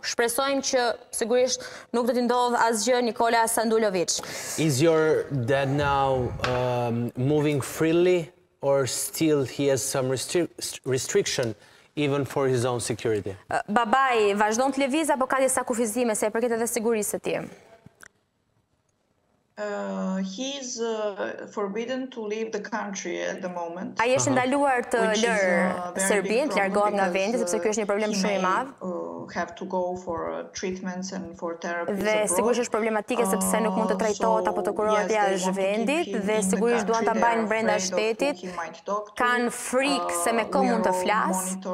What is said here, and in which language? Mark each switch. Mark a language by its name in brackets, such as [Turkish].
[Albanian] Shpresojmë që sigurisht nuk do t'i ndodhë asgjë Nikola Sanduloviç. [English] Is your dad now moving freely? Or still he has some restriction even for his own security? [Albanian] Babai vazhdon të lëviz apo ka disa kufizime se e përket edhe sigurisë së tij? [English] He's forbidden to leave the country at the moment. [Albanian] Ai është ndaluar të lërë Serbinë, të largohet nga vendi, sepse ky është një problem shumë i madh. [English] Have to go for treatments and for therapies [Albanian] dhe sigurisht është problematike sepse nuk mund të trajtohet apo të kurohet jashtë vendit dhe sigurisht duan ta mbajnë brenda shtetit. Kanë frikë se me kë mund të flasë.